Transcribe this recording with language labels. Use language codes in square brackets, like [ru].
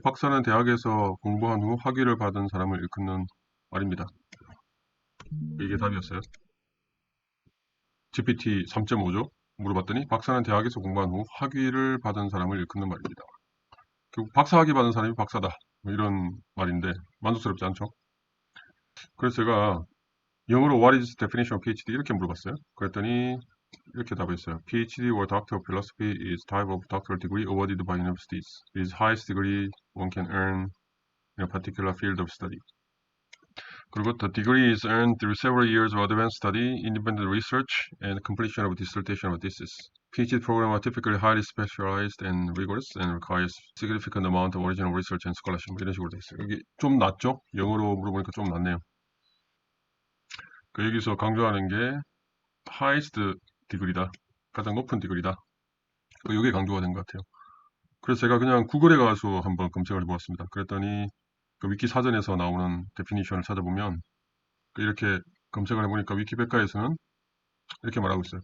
[ko] 박사는 대학에서 공부한 후 학위를 받은 사람을 일컫는 말입니다. 이게 답이었어요. GPT 3.5죠. 물어봤더니 박사는 대학에서 공부한 후 학위를 받은 사람을 일컫는 말입니다. 결국 박사 학위 받은 사람이 박사다. 뭐 이런 말인데 만족스럽지 않죠? 그래서 제가 영어로 [en] What is the definition of PhD? [ko] 이렇게 물어봤어요. 그랬더니 이렇게 답했어요. [en] PhD or Doctor of Philosophy is type of doctoral degree awarded by universities. It is highest degree one can earn in a particular field of study. [ko] 그리고 [en] the degree is earned through several years of advanced study, independent research, and completion of dissertation or thesis. PhD programs are typically highly specialized and rigorous and requires significant amount of original research and scholarship. [ko] 이런 식으로 돼 있어요. 여기 좀 낫죠? 영어로 물어보니까 좀 낫네요. 여기서 강조하는 게 [en] highest degree [ko] 다. 가장 높은 디그리다. 이게 강조가 된 것 같아요. 그래서 제가 그냥 구글에 가서 한번 검색을 해보았습니다. 그랬더니 그 위키 사전에서 나오는 데피니션을 찾아보면 이렇게 검색을 해보니까 위키백과에서는 이렇게 말하고 있어요.